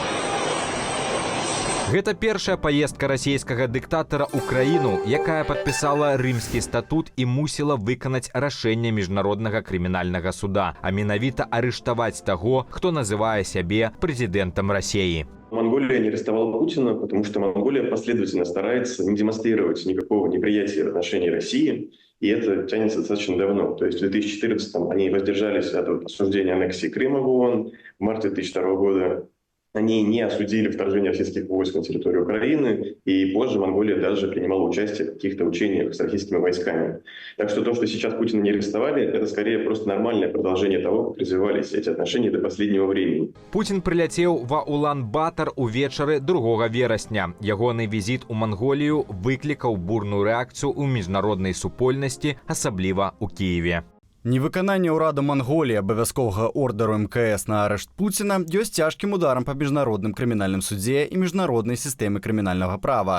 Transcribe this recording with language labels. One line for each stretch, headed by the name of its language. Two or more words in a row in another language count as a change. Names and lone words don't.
Belarusian: Гэта першая паездка расійскага дыктатара ў краіну, якая падпісала рымскі статут і мусіла выканаць рашэнне міжнароднага крымінальнага суда, а менавіта арыштаваць таго, хто называе сябе прэзідэнтам Расіі.
Russian: Монголия не арестовала Путина, потому что Монголия последовательно старается не демонстрировать никакого неприятия в отношении России, и это тянется достаточно давно. То есть в 2014-м они воздержались от осуждения аннексии Крыма в ООН, в марте 2002 года они не осудили вторжение российских войск на территорию Украины, и позже Монголия даже принимала участие в каких-то учениях с российскими войсками. Так что то, что сейчас Путина не арестовали, это скорее просто нормальное продолжение того, как развивались эти отношения до последнего времени.
Belarusian: Путін прыляцеў ва Улан-Батар увечары 2 верасня. Ягоны візіт у Манголію выклікаў бурную рэакцыю ў міжнароднай супольнасці, асабліва ў Кіеве. Невыкананне ўрада Манголіі абавязковага ордеру МКС на арышт Пуціна ёсць цяжкім ударам па міжнародным крымінальным судзе і міжнароднай сістэмы крымінальнага права.